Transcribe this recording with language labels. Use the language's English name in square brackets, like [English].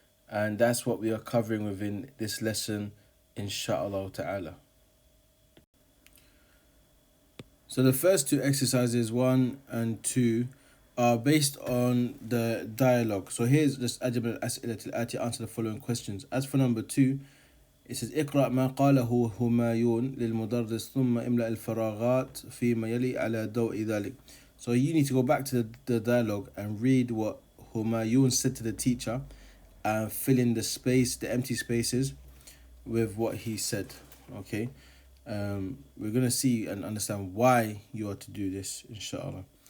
[English] And that's what we are covering within this lesson, inshallah ta'ala. So the first 2 exercises, 1 and 2, are based on the dialogue. So here's just [Arabic] أجب الأسئلة الآتية, [English] answer the following questions. As for number 2, it says [Arabic] اقرأ ما قاله همايون للمدرس ثم املأ الفراغات فيما يلي على ضوء ذلك. [English] So you need to go back to the dialogue and read what Humayun said to the teacher and fill in the empty spaces with what he said. Okay, we're going to see and understand why you are to do this, inshallah.